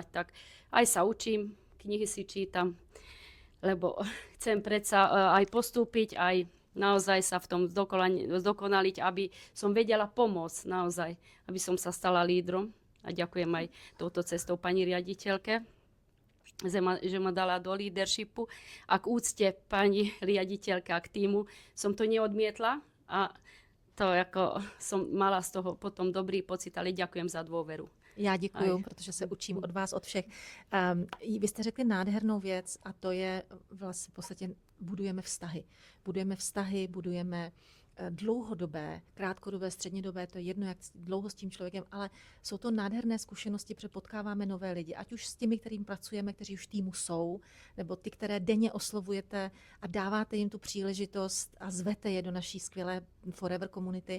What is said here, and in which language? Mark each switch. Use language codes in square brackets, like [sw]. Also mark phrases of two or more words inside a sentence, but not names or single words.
[sk] Tak aj sa učím, knihy si čítam, lebo chcem predsa aj postúpiť, aj naozaj sa v tom zdokonaliť, aby som vedela pomôcť naozaj, aby som sa stala lídrom. A ďakujem aj touto cestou pani riaditeľke, že ma dala do leadershipu. A k úcte pani riaditeľke a k týmu som to neodmietla a to ako som mala z toho potom dobrý pocit, ale ďakujem za dôveru. [cs] Já děkuju, protože se učím od vás, od všech. Vy jste řekli nádhernou věc a to je vlastně v podstatě budujeme vztahy, budujeme dlouhodobé, krátkodobé, střednědobé, to je jedno, jak dlouho s tím člověkem, ale jsou to nádherné zkušenosti, protože potkáváme nové lidi, ať už s těmi, kterým pracujeme, kteří už v týmu jsou, nebo ty, které denně oslovujete a dáváte jim tu příležitost a zvete je do naší skvělé Forever komunity.